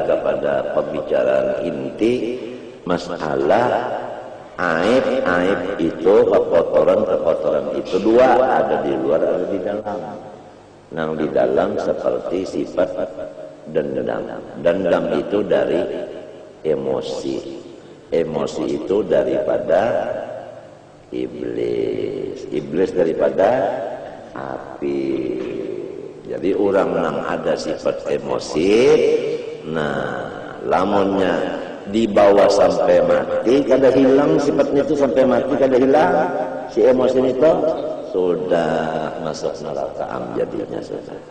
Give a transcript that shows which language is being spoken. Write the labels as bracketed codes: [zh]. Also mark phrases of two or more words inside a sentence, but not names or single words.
[id] kepada pembicaraan inti masalah aib itu, kekotoran itu dua, ada di luar, ada di dalam. Nang di dalam seperti sifat dendam. Dendam itu dari emosi. Emosi itu daripada iblis. Iblis daripada api. [bjn] Jadi orang nang ada sifat emosi, nah lamunnya dibawa sampai mati, kada hilang sifatnya itu sampai mati, kada hilang si emosi itu, sudah masuk neraka jadinya sudah.